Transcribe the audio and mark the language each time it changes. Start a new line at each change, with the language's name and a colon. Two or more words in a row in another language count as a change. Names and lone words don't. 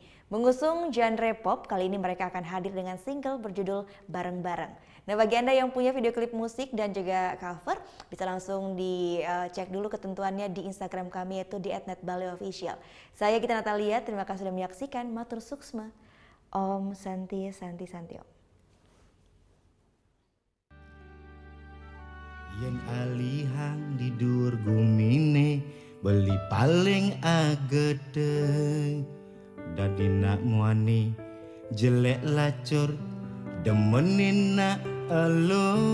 Indonesian: Mengusung genre pop, kali ini mereka akan hadir dengan single berjudul Bareng-Bareng. Nah, bagi Anda yang punya video klip musik dan juga cover, bisa langsung dicek dulu ketentuannya di Instagram kami, yaitu di @netbaleofficial. Saya Gita Natalia, terima kasih sudah menyaksikan.
Balinese: Matur suksma.
Sanskrit: Om Santi Santi Santi Om.
Balinese: Yen alihang di dur gumine beli paling agedeng dadi nak muani jelek lacur demenin nak elo